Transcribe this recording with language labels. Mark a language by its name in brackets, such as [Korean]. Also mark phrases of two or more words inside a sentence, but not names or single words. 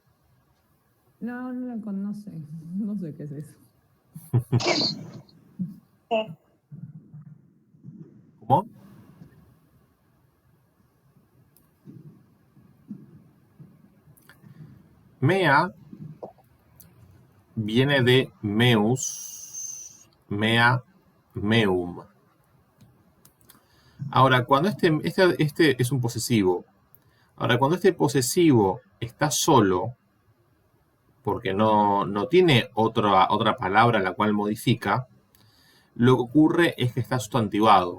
[Spanish] No sé. No sé qué es eso. ¿Cómo? Mea viene de [Latin] meus, mea, meum. [Spanish] Ahora, cuando este es un posesivo. Ahora, cuando este posesivo está solo, porque no tiene otra palabra la cual modifica, lo que ocurre es que está sustantivado.